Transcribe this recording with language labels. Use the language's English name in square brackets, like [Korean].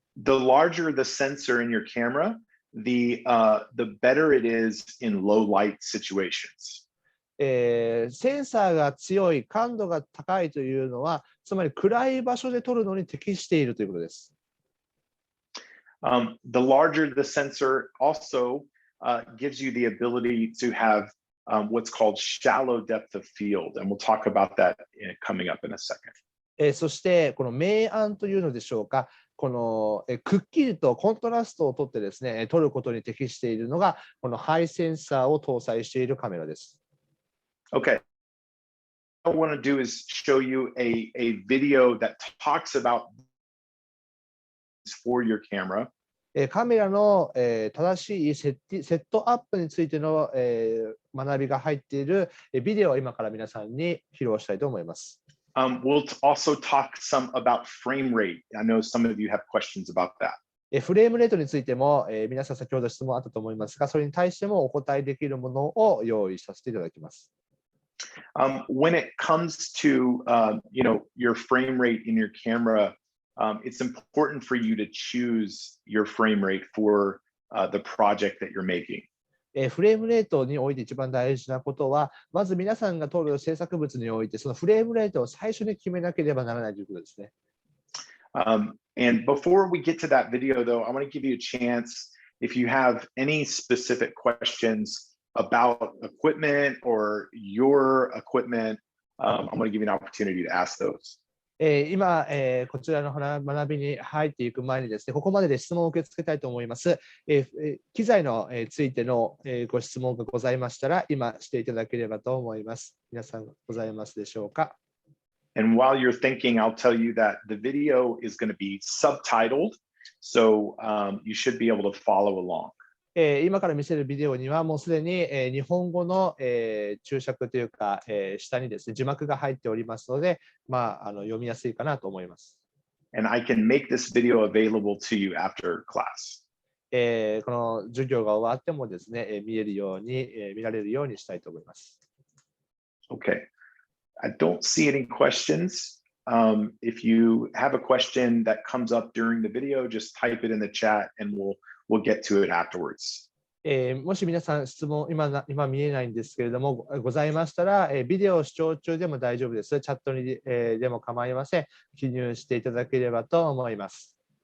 [English] The larger the sensor in your camera, the better it is in low light situations. [Japanese] センサーが強い、感度が高いというのは、つまり暗い場所で撮るのに適しているということです。 [English] The larger the sensor also gives you the ability to have what's called shallow depth of field, and we'll talk about that coming up in a second. [Japanese] そして、この明暗というのでしょうか、このくっきりとコントラストをとってですね、撮ることに適しているのが、このハイセンサーを搭載しているカメラです。 [English] Okay. What I want to do is show you a video that talks about for your camera. [Japanese] カメラの正しいセットアップについての学びが入っているビデオを今から皆さんに披露したいと思います。 [English] We'll also talk some about frame rate. I know some of you have questions about that. [Japanese] フレームレートについても皆さん先ほど質問あったと思いますが、それに対してもお答えできるものを用意させていただきます。 [English] When it comes to your frame rate in your camera, it's important for you to choose your frame rate for the project that you're making. [Japanese] フレームレートにおいて一番大事なことは、まず皆さんが撮る制作物において、そのフレームレートを最初に決めなければならないということですね。 [English] And before we get to that video, though, I want to give you a chance if you have any specific questions about equipment or your equipment, I'm going to give you an opportunity to ask those. [Japanese] 今、こちらの学びに入っていく前にですね、ここまでで質問を受け付けたいと思います。機材のついてのご質問がございましたら、今していただければと思います。皆さんございますでしょうか。 [English] And while you're thinking, I'll tell you that the video is going to be subtitled, so you should be able to follow along. [Japanese] 今から見せるビデオにはもうすでに日本語の注釈というか下にですね字幕が入っておりますので、読みやすいかなと思います。 [English] And I can make this video available to you after class. [Japanese] この授業が終わってもですね見られるようにしたいと思います。 [English] Okay. I don't see any questions. If you have a question that comes up during the video, just type it in the chat and we'll get to it afterwards. [Japanese] もし皆さん質問今見えないんですけれどもございましたら、ビデオ視聴中でも大丈夫です。チャットに、でも構いません。記入していただければと思います。